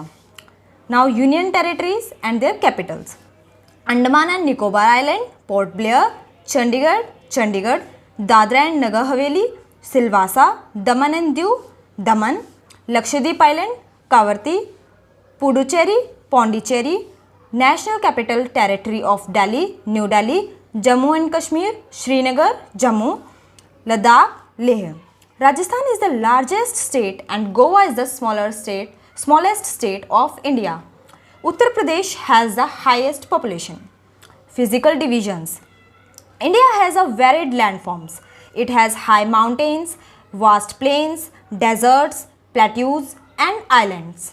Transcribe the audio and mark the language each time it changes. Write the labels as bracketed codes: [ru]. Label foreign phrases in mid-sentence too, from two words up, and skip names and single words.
[en] Now union territories and their capitals. Andaman and Nicobar Island, Port Blair. चंडीगढ़, चंडीगढ़. Dadra and Nagar Haveli, Silvassa. Daman and Diu, Daman. Lakshadweep Island, Kavaratti. पुडुचेरी, पौंडीचेरी. National Capital Territory of Delhi, New Delhi. Jammu and Kashmir, Srinagar, Jammu, Ladakh, Leh. Rajasthan is the largest state and Goa is the smallest state of India. Uttar Pradesh has the highest population. Physical divisions. India has a varied landforms. It has high mountains, vast plains, deserts, plateaus and islands.